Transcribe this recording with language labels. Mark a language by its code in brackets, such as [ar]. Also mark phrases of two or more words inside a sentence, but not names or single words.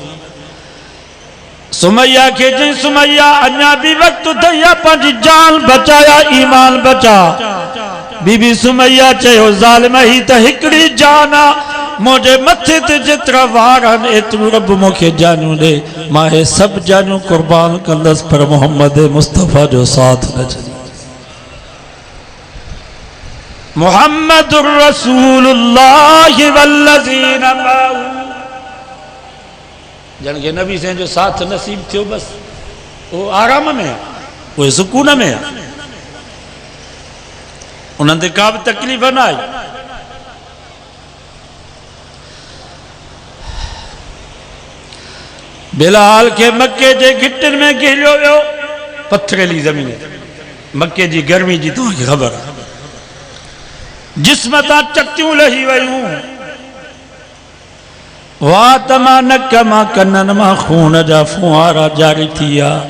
[sd] सुमैया के चई सुमैया अञा भी वक्त अथई, पंहिंजी जान बचाया, ईमान बचा। बीबी सुमैया चयो ज़ालिम ही त हिकिड़ी जान आहे, मुंहिंजे मथे ते जेतिरा वार आहिनि एतिरो रब मूंखे जानियूं ॾे, मां हे सभु जानियूं कुर्बान कंदसि, पर मोहम्मद मुस्तफ़ा जो साथ न छॾी। [ar] محمد رسول الله والذين معه, [ur] جن کے نبی سے جو ساتھ نصیب تھیو، بس وہ آرام میں ہے، وہ سکون میں ہے, [sd] उन्हनि ते का भी तकलीफ़ न आई। बिलाल के मक्के जे घिटन में गिरियो वियो, पथरेली ज़मीन, मक्के जी गर्मी जी तव्हांखे ख़बर आहे, जिस्म तां चटियूं लही वयूं, वात मां नक मां कननि मां खून जा फुहारा जारी थी विया।